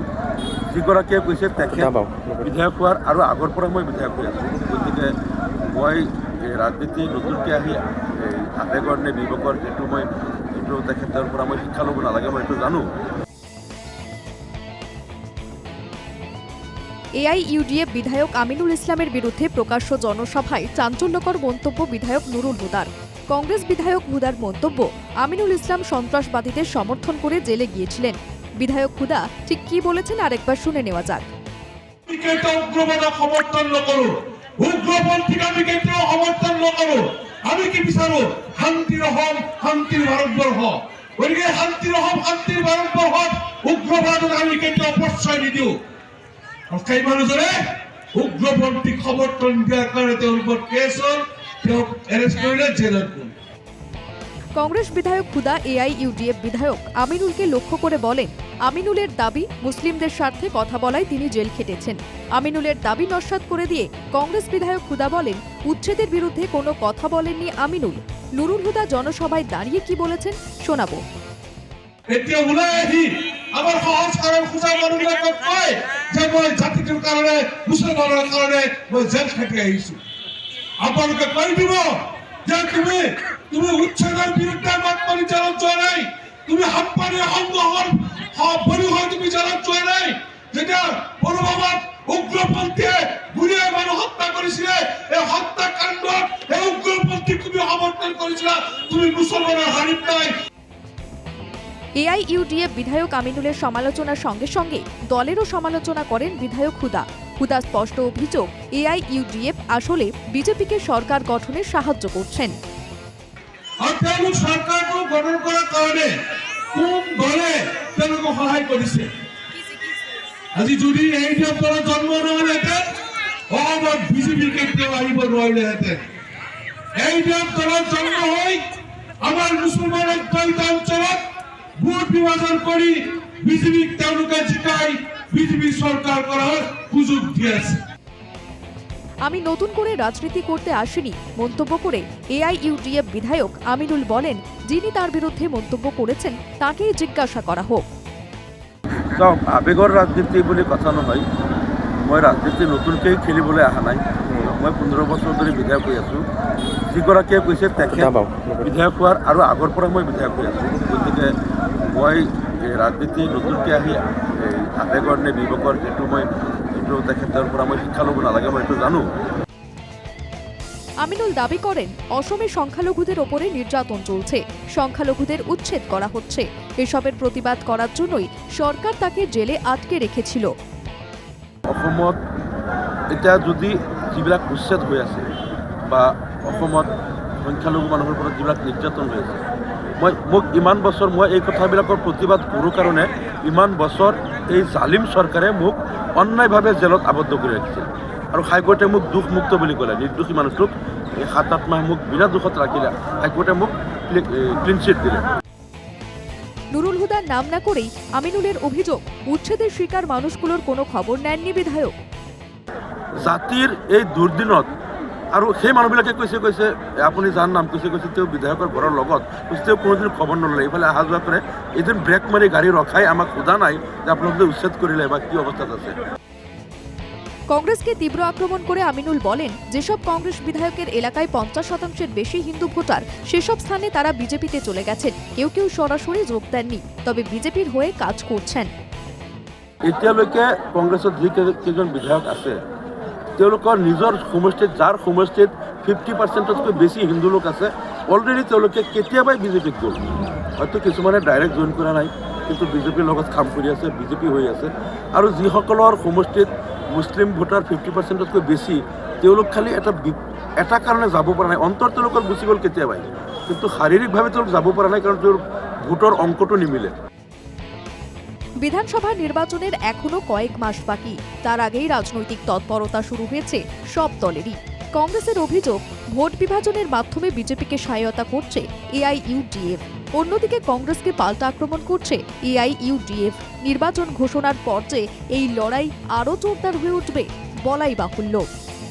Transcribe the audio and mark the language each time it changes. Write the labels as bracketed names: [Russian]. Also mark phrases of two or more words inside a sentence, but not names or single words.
[Assamese] যিগৰাকীয়ে কৈছে তেখেত বিধায়ক হোৱাৰ আৰু আগৰ পৰা মই বিধায়ক হৈ আছোঁ। গতিকে মই ৰাজনীতি নতুনকৈ আহি আৱেগৰ নে বিবেকৰ এইটো তেখেতৰ পৰা মই শিক্ষা ল'ব নালাগে, মই এইটো জানো। [Bangla] এআইইউডিএফ বিধায়ক আমিনুল ইসলামের বিরুদ্ধে প্রকাশ্য জনসভায় চাঞ্চল্যকর মন্তব্য বিধায়ক নুরুল হুদার। কংগ্রেস বিধায়ক হুদার মন্তব্য, আমিনুল ইসলাম সন্ত্রাসবাদীদের সমর্থন করে জেলে গিয়েছিলেন। বিধায়ক হুদা ঠিক কি বলেছেন আরেকবার শুনে নেওয়া যাক। [Assamese] উগ্রবাদক সমর্থন নকৰো, উগ্রপন্থীক আমি কেতিয়াও সমর্থন নকৰো। আমি কি বিচাৰো? শান্তিৰ অসম, শান্তিৰ ভাৰতবৰ্ষ। গতিকে শান্তিৰ অসম, শান্তিৰ ভাৰতবৰ্ষত উগ্ৰবাদক আমি কেতিয়াও প্ৰশ্ৰয় নিদিওঁ। সেই মানুহজনে উগ্ৰপন্থীক সমৰ্থন দিয়াৰ কাৰণে তেওঁৰ ওপৰত কেছ হ'ল, তেওঁক এৰেষ্ট কৰিলে, জেলত গ'ল। [Bangla] কংগ্রেস বিধায়ক হুদা এআইইউডিএফ বিধায়ক আমিনুলকে লক্ষ্য করে বলেন, আমিনুলের দাবি মুসলিমদের স্বার্থে কথা বলায় তিনি জেল খেটেছেন। আমিনুলের দাবি নস্যাৎ করে দিয়ে কংগ্রেস বিধায়ক হুদা বলেন, উচ্ছেদের বিরুদ্ধে কোনো কথা বলেননি আমিনুল। নুরুল হুদা জনসভায় দাঁড়িয়ে কি বলেছেন শোনাবো। [Assamese] এতিয়া ওলাই আহি আমাৰ সহজ সৰল খোজা মানুহবিলাকক কয় যে মই জাতিটোৰ কাৰণে, মুছলমানৰ কাৰণে মই জেল খাটি আহিছো। আপোনালোকে কৈ দিব যে তুমি উচ্ছেদৰ বিৰুদ্ধে মাত মাৰি জেলত যোৱা নাই, তুমি সাম্পানীয় সংগ্ৰহৰ বলি হৈ তুমি জেলত যোৱা নাই। যেতিয়া পুলৱামাত উগ্ৰপন্থীয়ে গুলীয়াই মানুহ হত্যা কৰিছিলে, এই হত্যাকাণ্ডত এই উগ্ৰপন্থীক তুমি সমৰ্থন কৰিছিলা, তুমি মুছলমানৰ হাৰিত নাই। [Bangla] এআইইউডিএফ বিধায়ক আমিনুলের সমালোচনার সঙ্গে সঙ্গে দলেরও সমালোচনা করেন বিধায়ক হুদা। হুদা স্পষ্ট অভিযোগ, এআইইউডিএফ আসলে বিজেপিকে সরকার গঠনে সাহায্য করছেন। [Assamese] তেওঁলোক সরকারটো গঠন করার কারণে কোন দলে তেওঁলোকক সহায় কৰিছে? আজি যদি এআইইউডিএফ দলৰ জন্ম নহ'লহেঁতেন, অসমত বিজেপি কেতিয়াও আহিব নোৱাৰিলেহেঁতেন। এআইইউডিএফ দলৰ জন্ম হৈ আমাৰ মুছলমান অধ্যুষিত অঞ্চলত ভোট বিভাজন কৰি বিজেপিক তেওঁলোকে জিকাই বিজেপি [Bangla] সরকার করার সুযোগ দিয়েছে। আমি নতুন করে রাজনীতি করতে আসিনি মন্তব্য করে এআইইউডিএফ বিধায়ক আমিনুল বলেন, যিনি তার বিরুদ্ধে মন্তব্য করেছেন তাকেই জিজ্ঞাসা করা হোক। [Assamese] চাওক, আৱেগৰ ৰাজনীতি বুলি কথা নহয়। মই ৰাজনীতি নতুনকৈ খেলিবলৈ অহা নাই। মই 15 বছৰ ধৰি বিধায়ক হৈ আছোঁ। যিগৰাকীয়ে কৈছে তেখেত বিধায়ক হোৱাৰ আৰু আগৰ পৰা মই বিধায়ক হৈ আছোঁ। গতিকে মই ৰাজনীতি নতুনকৈ আহি আৱেগৰ নে বিবেকৰ এইটো তেখেতৰ পৰা মই শিক্ষা ল'ব নালাগে, মই এইটো জানো। [Bangla] আমিনুল দাবি করেন, অসমে সংখ্যালঘুদের ওপরে নির্যাতন চলছে, সংখ্যালঘুদের উচ্ছেদ করা হচ্ছে। এসবের প্রতিবাদ করার জন্যই সরকার তাকে জেলে আটকে রেখেছিল। [Assamese] অসমত এতিয়া যদি যিবিলাক উচ্ছেদ হৈ আছে বা অসমত সংখ্যালঘু মানুহৰ ওপৰত যিবিলাক নিৰ্যাতন হৈ আছে, মোক ইমান বছৰ মই এই কথাবিলাকৰ প্ৰতিবাদ কৰোঁ কাৰণে ইমান বছৰ এই জালিম চৰকাৰে মোক অন্যায়ভাৱে জেলত আবদ্ধ কৰি ৰাখিছিল। আৰু হাইকোৰ্টে মোক দোষমুক্ত বুলি ক'লে। নিৰ্দোষী মানুহটোক 7-8 মাহ মোক বিনা দোষত ৰাখিলে। হাইকোর্টে মোক [English] clean chit [Assamese] দিলে। [Bangla] নুরুল হুদার নাম না করেই আমিনুলের অভিযোগ, উচ্ছেদের শিকার মানুষগুলোর কোনো খবর নেননি বিধায়ক। [Assamese] জাতিৰ এই দুৰ্দিনত আৰু সেই মানুহবিলাকে কৈছে আপুনি যাৰ নাম কৈছে তেওঁ বিধায়কৰ ঘৰৰ লগত তেওঁ কোনোদিন খবৰ নল'লে। এইফালে অহা যোৱা কৰে, এদিন ব্ৰেক মাৰি গাড়ী ৰখাই আমাক সোধা নাই যে আপোনালোকে উচ্ছেদ কৰিলে বা কি অৱস্থাত আছে। [Bangla] কংগ্রেসকে তীব্র আক্রমণ করে আমিনুল বলেন, যেসব কংগ্রেস বিধায়কের এলাকায় 50% বেশি হিন্দু ভোটার, সেসব স্থানে তারা বিজেপিতে চলে গেছেন। কেউ কেউ সরাসরি যোগ দেননি, তবে বিজেপির হয়ে কাজ করছেন। [Assamese] এতিয়ালৈকে কংগ্ৰেছৰ যিকেইজন বিধায়ক আছে তেওঁলোকৰ নিজৰ সমষ্টিত, যাৰ সমষ্টিত 50%তকৈ বেছি হিন্দু লোক আছে, অলৰেডি তেওঁলোকে কেতিয়াবাই বিজেপিত গ'ল। হয়তো কিছুমানে [English] direct join [Assamese] কৰা নাই, কিন্তু বিজেপিৰ লগত কাম কৰি আছে, বিজেপি হৈ আছে। আৰু যিসকলৰ সমষ্টিত মুছলিম ভোটাৰ 50%তকৈ বেছি, তেওঁলোক খালি এটা কাৰণে যাব পৰা নাই। অন্তৰ তেওঁলোকৰ গুচি গ'ল কেতিয়াবাই, কিন্তু শাৰীৰিকভাৱে তেওঁলোক যাব পৰা নাই, কাৰণ তেওঁৰ ভোটৰ অংকটো নিমিলে। [Bangla] বিধানসভা নির্বাচনের এখনো কয়েক মাস বাকি, তার আগেই রাজনৈতিক তৎপরতা শুরু হয়েছে সব দলেরই। কংগ্রেসের অভিযোগ, ভোট বিভাজনের মাধ্যমে বিজেপিকে সহায়তা করছে এআইইউডিএফ। অন্যদিকে কংগ্রেসকে পাল্টা আক্রমণ করছে এআইইউডিএফ। নির্বাচন ঘোষণার পর যে এই লড়াই আরও জোরদার হয়ে উঠবে বলাই বাহুল্য।